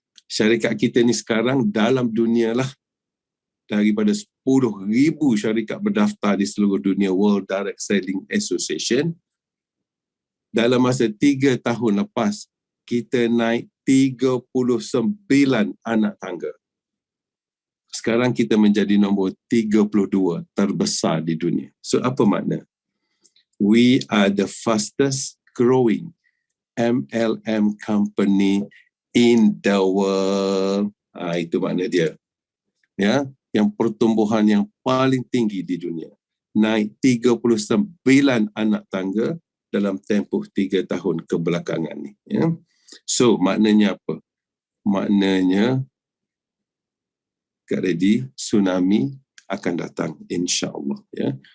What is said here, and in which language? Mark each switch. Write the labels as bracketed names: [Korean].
[Malay] Syarikat kita ni sekarang dalam dunia lah, daripada 10,000 syarikat berdaftar di seluruh dunia World Direct Selling Association. Dalam masa 3 tahun lepas, kita naik 39 anak tangga. Sekarang kita menjadi nombor 32 terbesar di dunia. So apa makna? [English] We are the fastest growing MLM company in the world. [Malay] Itu makna dia. ya, yang pertumbuhan yang paling tinggi di dunia. Naik 39 anak tangga dalam tempoh 3 tahun kebelakangan ni. Ya. So, maknanya apa? Maknanya, [English] get ready, [Malay] tsunami akan datang, insya-Allah. Ya.